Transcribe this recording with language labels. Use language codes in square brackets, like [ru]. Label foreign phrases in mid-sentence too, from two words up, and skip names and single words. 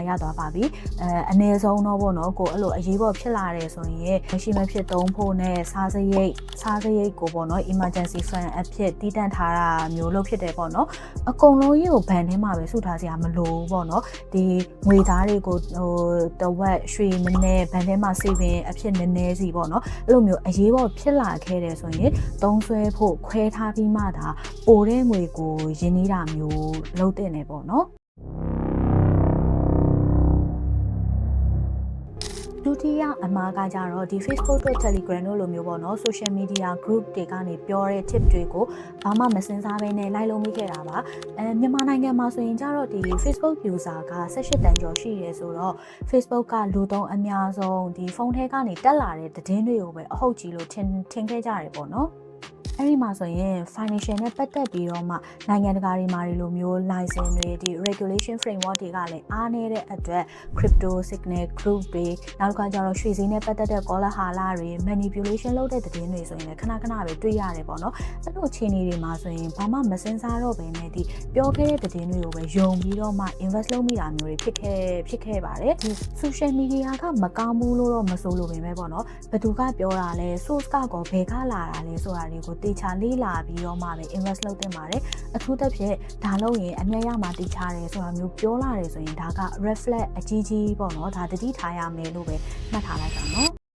[my] ရသွားပါပြီအနည်းဆုံးတော့ပေါ့နော်ကိုအဲ့လိုအရေးပေါ်ဖြစ်လာတယ်ဆိုရင်မရှိမဖြစ်သုံးဖို့နဲ့စားစရိတ်ကိုပေါ့နော် [en] emergency fund [my] အဖြစ်တည်တံ့ထားတာမျိုးလုပ်ဖြစ်တယ်ပေါ့နော်အကုန်လုံးကြီးကိုဘဏ်ထဲမှာပဲစုထားစရာမလိုဘူးပေါ့နော်ဒီငွေသားတွေကိုတဝက်ရွှေနည်းနည်းဘဏ်ထဲမှာ saving အဖြစ်နည်းနည်းစီပေါ့နော်အဲ့လိုမျိုးအရေးပေါ်ဖြစ်လာခဲ့တယ်ဆိုရင်သုံးစွဲဖို့ခွဲထားပြီးမှဒါပိုတဲ့ငွေကိုရင်းနှီးတာမျိုးလုပ်တဲ့နေပေါ့နော် ဒုတိယအမှားကကြတော့ဒီ Facebook တို့ Telegram တို့လိုမျိုးပေါ့နော် [en] social media group [my] တွေကနေပြောတဲ့ tip တွေကိုဘာမှမစင်စားဘဲနဲ့လိုက်လုံးမိခဲ့တာပါမြန်မာနိုင်ငံမှာဆိုရင်ကြတော့ဒီ Facebook user က18တန်းကျော်ရှိရဲဆိုတော့ Facebook ကလူသုံးအများဆုံးဒီဖု န်းထဲကနေတက်လာတဲ့သတင်းတွေကိုပဲအဟုတ်ကြီးလို့ထင်ခဲ့ကြတယ်ပေါ့နော်အဲ့ဒီမှာဆိုရင် financial နဲ့ပတ်သက်ပြီးတော့မှနိုင်ငံတကာတွေမှာဒီလိုမျိုး license တွေဒီ [en] regulation framework [my] တွေကလည်းအားနေတဲ့အတွက် [en] crypto signal [my] group တွေနောက်ကကြတော့ရွှေစည်းနဲ့ပတ်သက်တဲ့ call ဟာလာတွေ manipulation လုပ်တဲ့သတင်းတွေဆိုရင်လည်းခဏပဲတွေ့ရတယ်ပေါ့နော်အဲ့လိုအခြေအနေတွေမှာဆိုရင် ဘာမှမစင်စားတော့ဘဲနဲ့ဒီပြောခဲ့တဲ့သတင်းတွေကိုပဲယုံပြီးတော့မှ invest လုပ်မိတာမျိုးတွေဖြစ်ခဲ့ပါတယ်ဒီ [en] social media [my] ကမကောင်းဘူးလို့တော့မဆိုလို့ပဲပေါ့နော်ဘယ်သူကပြောတာလဲ source ကကောဘယ်ကလာတာလဲဆိုတာတွေကိုတေချာလေးလာပြီးတော့မှပဲ invest လုပ်တင်ပါတယ်အထူးသဖြင့်ဒါလို့ရင်အမြတ်ရမှာတေချာတယ်ဆိုတာမျိုးပြောလာတယ်ဆိုရင်ဒါက reflect အကြီးကြီးပေါ့နော်ဒါတတိထားရမယ်လို့ပဲမှတ်ထားလိုက်တာနော်